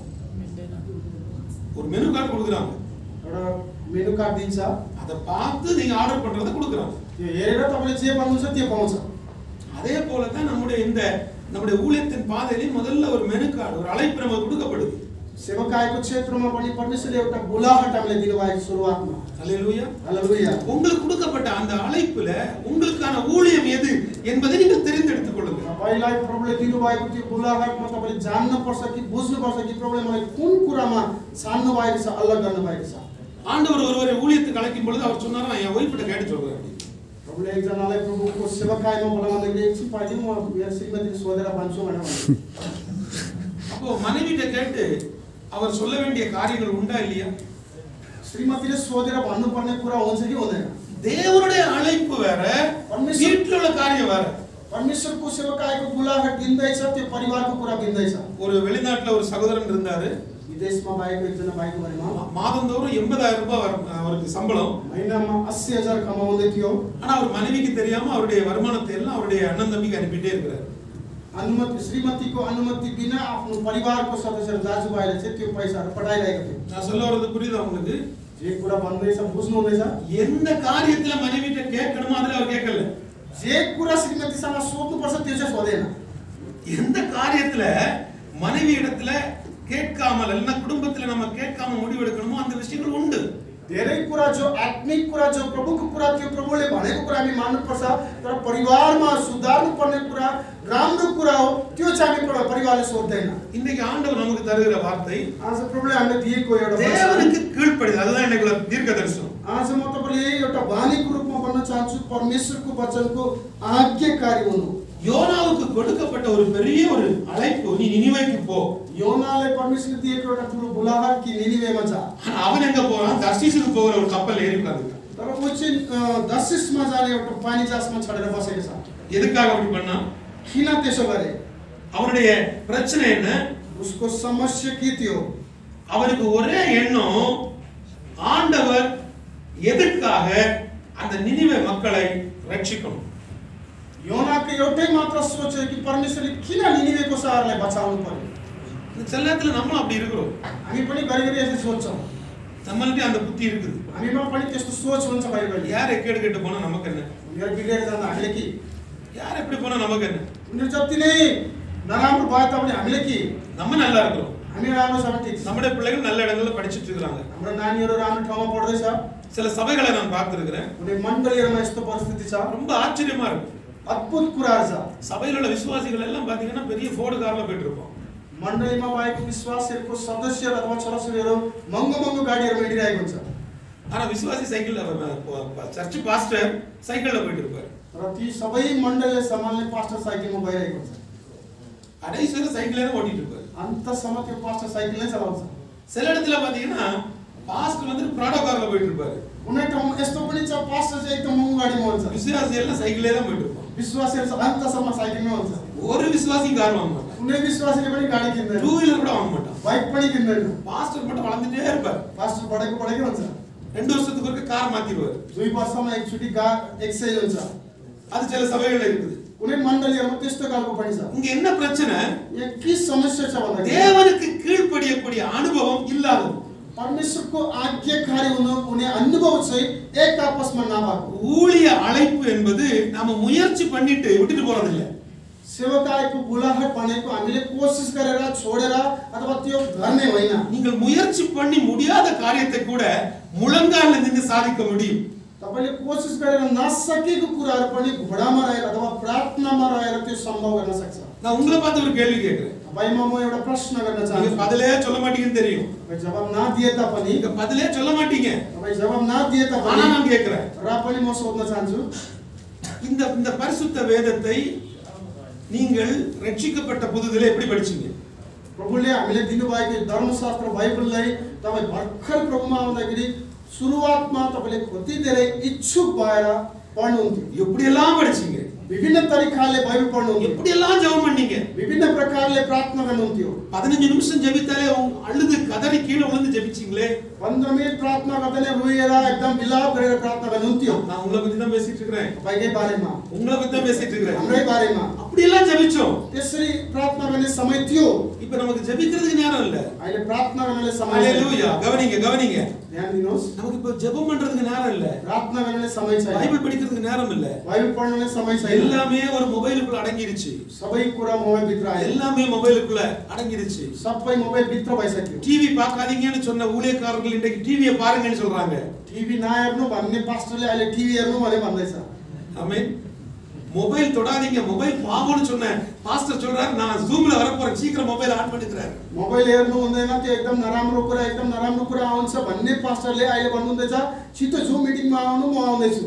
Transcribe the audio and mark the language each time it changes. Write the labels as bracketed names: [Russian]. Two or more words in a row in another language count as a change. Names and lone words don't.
[Tamil] ஒரு [English] menu card [Tamil] கொடுக்குறாங்க. [Nepali] एउटा [English] menu card [Nepali] दिन्छ, [Tamil] அதை பார்த்து நீங்க ஆர்டர் பண்றதை கொடுக்குறாங்க. [Nepali] त्यो हेरेर तपाईले जे भन्नुहुन्छ त्यो पाउँछ। [Tamil] அதே போல தான் நம்முடைய ஊழியத்தின் பாதையிலே முதல்ல ஒரு [English] menu card, [Tamil] ஒரு அழைப்பு நமக்கு கொடுக்கப்படுது. [Nepali] सेवकाईको क्षेत्रमा पनि परमेश्वरले एउटा बोलाहट हामीले दिनुभएको सुरुवातमा। [Tamil] ஹalleluya. [Nepali] हालेलुया। [Tamil] உங்களுக்கு கொடுக்கப்பட்ட அந்த அழைப்புல உங்களுக்கான ஊழியம் எது என்பதை நீங்கள் தெரிந்தெடுத்துக் கொள்ளுங்கள். [Nepali] तपाईलाई प्रभुले दिनुभएको त्यो बोलाहटमा तपाईले जान्न पर्छ कि बुझ्नु पर्छ कि प्रभुले मलाई कुन कुरामा छान्नु भएको छ, अलग गर्नु भएको छ। [Tamil] ஆண்டவர் ஒருவரை ஊழியத்துக்கு அழைக்கும் பொழுது அவர் சொன்னாரா என் ஒய்ஃப் கிட்ட கேட்டு சொல்றாரு. [Nepali] प्रभुले एकजनालाई प्रभुको सेवकाईमा बोलाउँदाखेरि एकछिन पाइदिनु म मेरो श्रीमतीले सोधेर भन्छु भनेर भन्नु। [Tamil] அப்போ மனைவிட்ட கேட்டு அவர் சொல்ல வேண்டிய காரியங்கள் உண்டா இல்லையா? [Nepali] श्रीमतीले सोधेर भन्नुपर्ने कुरा हुन्छ कि हुँदैन? [Tamil] தேவனுடைய அழைப்பு வேற, வீட்டில் உள்ள காரியம் வேற. [Nepali] परमेश्वरको सेवकाईको बोलाहट दिँदैछ, त्यो परिवारको कुरा दिँदैछ। [Tamil] ஒரு வெளிநாட்டுல ஒரு சகோதரன் இருந்தாரு. [Nepali] विदेशमा भएको एकजना भाइको बारेमा [Tamil] மாதந்தோறும் 80,000 ரூபாய் அவருக்கு சம்பளம். [Nepali] महिनामा 80,000 कमाउँदै थियो। [Tamil] ஆனா அவர் மனைவிக்கு தெரியாம அவருடைய வருமானத்தை எல்லாம் அவருடைய அண்ணன் தம்பிக்கு அனுப்பிட்டே இருக்கிறார். [Nepali] अनुमति श्रीमतीको अनुमति बिना आफ्नो परिवारको सदस्य दाजुभाइले चाहिँ त्यो पैसाहरू पठाइरहेको थियो। [Tamil] நான் சொல்ல வரது புரியுதா உங்களுக்கு? [Nepali] जे कुरा भन्दैछ बुझ्नु हुँदैछ? [Tamil] எந்த காரியத்துல மனைவிட்ட கேட்கணுமோ அதுல அவர் கேட்கல. [Nepali] जे कुरा श्रीमतीसँग सोध्नुपर्छ त्यो चाहिँ सोधेन। [Tamil] எந்த காரியத்துல மனைவி இடத்துல கேட்காமல் இல்ல குடும்பத்துல நம்ம கேட்காம முடிவு எடுக்கணுமோ அந்த விஷயங்கள் உண்டு. [Nepali] धेरै कुरा जो आत्मिक कुरा जो प्रभुको कुरा त्यो प्रभुले भनेको कुरा हामी मान्नुपर्छ, तर परिवारमा सुधार्नु पर्ने कुरा राम्रो कुरा हो त्यो चाहिँ हामी परिवारले सोध्दैन। [Tamil] இன்னைக்கு ஆண்டவர் நமக்கு தருகிற வார்த்தை [Nepali] आज प्रभुले हामीले दिएको एउटा [Tamil] தேவனுக்கு கீழ்ப்படிதல். அதுதான் இன்னைக்குள்ள தீர்க்க தரிசனம். [Nepali] आज म तपाईले एउटा वाणीको रूपमा भन्न चाहन्छु, परमेश्वरको वचनको आज्ञाकारी हुनु। [Tamil] யோனாவுக்கு கொடுக்கப்பட்ட ஒரு பெரிய ஒரு அழைப்பு, நீ நினிவேக்கு போ. [Nepali] योनाले परमेश्वरले दिएको एउटा ठुलो बुलाहट कि निनिवेमा जा. [Tamil] ஆனா அவன் எங்க போறான்? தர்ஷீசுக்கு போகிற ஒரு கப்பல் ஏறி உட்கார்ந்துட்டான். [Nepali] तर ऊ चाहिँ दर्शिसमा जाने एउटा पानी जहाजमा चढेर बसेको छ. [Tamil] எதுக்காக அப்படி பண்ணான்? [Nepali] किन त्यसो गरे? [Tamil] அவனுடைய பிரச்சனை என்ன? [Nepali] उसको समस्या के थियो? [Tamil] அவனுக்கு ஒரே எண்ணம், ஆண்டவர் எதுக்காக அந்த நினிவே மக்களை ரட்சிக்கணும். [Nepali] योनाको एउटै मात्र सोच हो कि परमेश्वरले किन निनिवेको शहरलाई बचाउनु पर्यो. [Tamil] சில நேரத்துல நம்மளும் அப்படி இருக்கிறோம். [Nepali] हामी पनि घरिघरि यसै सोच्छौं. [Tamil] நம்மள்ட்ட அந்த புத்தி இருக்குது. [Nepali] हामीमा पनि त्यस्तो सोच हुन्छ घरिघरि. [Tamil] யார் எக்கேடு கெட்டு போனா நமக்கு என்ன? [Nepali] उनीहरू बिग्रेर जाँदा हामीले के? [Tamil] யார் எப்படி போனா நமக்கு என்ன? [Nepali] उनीहरू जति नै नराम्रो भए तापनि हामीले के? [Tamil] நம்ம நல்லா இருக்கிறோம். [Nepali] हामी राम्रो छ भने ठिक छ. [Tamil] நம்முடைய பிள்ளைகள் நல்ல இடங்கள்ல படிச்சிட்டு இருக்காங்க. [Nepali] हाम्रो नानीहरू राम्रो ठाउँमा पढ्दैछ. [Tamil] சில சபைகளை நான் பார்த்திருக்கிறேன். [Nepali] कुनै मण्डलीहरुमा यस्तो परिस्थिति छ. [Tamil] ரொம்ப ஆச்சரியமா இருக்கு. [Nepali] अद्भुत कुराहरु छ. [Tamil] சபையில உள்ள விசுவாசிகள் எல்லாம் பாத்தீங்கன்னா பெரிய ஃபோர்டு கார்ல போயிட்டு இருப்போம். [Nepali] मण्डलीमा भएको विश्वासीहरुको सदस्यहरु अथवा छोराछोरीहरु महँगो महँगो गाडीहरुमा हिँडिरहेको हुन्छ. [Tamil] ஆனா விசுவாசி சைக்கிள்ல [English] church pastor [Tamil] சைக்கிள்ல போயிட்டு இருப்பாரு. [Nepali] र ती सबै मण्डलीले सम्हाल्ने पास्टर साइकलमा गइरहेको हुन्छ. [Tamil] கடைசில சைக்கிளே ஓட்டிட்டு இருப்பாரு. [Nepali] अन्तसम्म त्यो पास्टर साइकल नै चलाउँछ. [Tamil] சில இடத்துல பாத்தீங்கன்னா பாஸ்டர் வந்து ப்ராடோ கார்ல போயிட்டு இருப்பாரு. [Nepali] कुनै ठाउँमा यस्तो पनि छ पास्टर चाहिँ एकदम महँगो गाडीमा हुन्छ. [Tamil] விசுவாசி எல்லாம் சைக்கிளே தான் போயிட்டு இருப்பாங்க. [Nepali] विश्वासीहरु चाहिँ अन्तसम्म साइकलमै हुन्छ. [Tamil] ஒரு விசுவாசியும் கார் வாங்க மாட்டான். [Nepali] कुनै विश्वासीले पनि गाडी किन्दैन. [English] two wheeler [Tamil] கூட வாங்க மாட்டான். [Nepali] बाइक पनि किन्दैन. [Tamil] பாஸ்டர் மட்டும் வளர்ந்துட்டே இருப்பார். [Nepali] पास्टर बढेकै हुन्छ. [Tamil] 2 வருஷத்துக்கு ஒருக்க கார் மாத்திடுவார். [Nepali] 2 वर्षमा एकचोटी एक्सचेन्ज हुन्छ. [Tamil] அது சில சபைகள்ல இருக்குது. [Nepali] कुनै मण्डलीहरुमा त्यस्तो खालको पनि छ. [Tamil] இங்க என்ன பிரச்சனை? [Nepali] यहाँ के समस्या छ भन्दा [Tamil] தேவனுக்கு கீழ்ப்படியக்கூடிய அனுபவம் இல்லாதது. [Nepali] परमेश्वरको आज्ञाकारी हुने अनुभव चाहिँ एक आपसमा नभएको. [Tamil] ஊழிய அழைப்பு என்பது நாம முயற்சி பண்ணிட்டு விட்டுட்டு போறது இல்ல. [Nepali] सेवकाईको बुलाहट भनेको हामीले कोसिस गरेर छोडेर अथवा त्यो गर्ने होइन. [Tamil] நீங்கள் முயற்சி பண்ணி முடியாத காரியத்தை கூட முழங்கால்ல நின்னு சாதிக்க முடியும். [Nepali] तपाईले कोसिस गरेर नसकेको कुराहरु पनि घोडामा रहेर अथवा प्रार्थनामा रहेर त्यो सम्भव गर्न सक्छ. [Tamil] நான் உங்களை பார்த்து ஒரு கேள்வி கேக்குறேன். [Nepali] तपाईमा म एउटा प्रश्न गर्न [Tamil] நீங்க [Nepali] चाहन्छु. [Tamil] பதிலே சொல்ல மாட்டீங்கன்னு தெரியும். [Nepali] तपाई जवाफ नदिए तापनि [Tamil] நீங்க பதிலே சொல்ல மாட்டீங்க. [Nepali] तपाई जवाफ नदिए [Tamil] ஆனா [Nepali] तापनि [Tamil] நான் கேக்குறேன். [Nepali] र पनि म सोध्न चाहन्छु. [Tamil] இந்த பரிசுத்த வேதத்தை நீங்கள் ரட்சிக்கப்பட்ட புதுதிலே எப்படி படிச்சீங்க? [Nepali] प्रभुले हामीले दिनुभएको धर्मशास्त्र बाइबललाई तपाई भर्खर प्रभुमा आउँदाखेरि सुरुवातमा तपाईले कति धेरै इच्छुक भएर पढ्नुहुन्थ्यो. [Tamil] எப்படி எல்லாம் படிச்சீங்க? [Nepali] विभिन्न तरिकाले बाइबल पढ्नुहुन्थ्यो. [Tamil] எப்படி எல்லாம் ஜெபம் பண்ணீங்க? [Nepali] विभिन्न प्रकारले प्रार्थना गर्नुहुन्थ्यो. [Tamil] 15 நிமிஷம் ஜெபித்தாலே அழுது கதறி கீழே விழுந்து ஜெபிச்சீங்களே. [Nepali] 15 मिनेट प्रार्थना गर्दा नै रोएर एकदम विलाप गरेर प्रार्थना गर्नुहुन्थ्यो. [Tamil] நான் उங்களை பத்தி தான் பேசிட்டு இருக்கேன். [Nepali] तपाईकै बारेमा, [Tamil] உங்களை பத்தி தான் பேசிட்டு இருக்கேன். [Nepali] हाम्रै बारेमा. [Tamil] அப்படி எல்லாம் ஜெபிச்சோம். [Nepali] त्यसरी प्रार्थना गर्ने समय थियो. [Tamil] இப்போ நமக்கு ஜெபிக்கிறதுக்கு நேரம் இல்ல. [Nepali] अहिले प्रार्थना गर्नले समय छैन. [Tamil] ஹalleluya. கவனிங்க. [Nepali] ध्यान दिनुहोस्. [Tamil] நமக்கு இப்போ ஜெபம் பண்றதுக்கு நேரம் இல்ல. [Nepali] प्रार्थना गर्नले समय छैन. [Tamil] பைபிள் படிக்கிறதுக்கு நேரம் இல்ல. [Nepali] बाइबल पढ्नले समय छैन. [Tamil] எல்லாமே ஒரு மொபைலுக்குள்ள அடங்கிருச்சு. [Nepali] सबै कुरा मोबाइल भित्र आयो. [Tamil] எல்லாமே மொபைலுக்குள்ள அடங்கிருச்சு. [Nepali] सबै मोबाइल भित्र भइसक्यो. [Tamil] டிவி பார்க்காதீங்கன்னு சொன்ன ஊழியக்காரர்கள் இன்னைக்கு டிவியை பாருங்கன்னு சொல்றாங்க. [Nepali] टिभी नहेर्नु भन्ने पास्टरले अहिले टिभी हेर्नु भने भन्दैछ. [Tamil] ஆமென். மொபைல் தொடாதீங்க, மொபைல் பாவம்னு சொன்ன பாஸ்டர் சொல்றாரு, நான் ஜூம்ல வர போறேன், சீக்கிரம் [English] mobile on [Tamil] பண்ணிக்கிறாரு. [Nepali] मोबाइल हेर्नु हुँदैन, त्यो एकदम नराम्रो कुरा आउँछ भन्ने पास्टरले अहिले भन्नुहुँदैछ, छिटो जुम मिटिङमा आउनु, म आउँदैछु.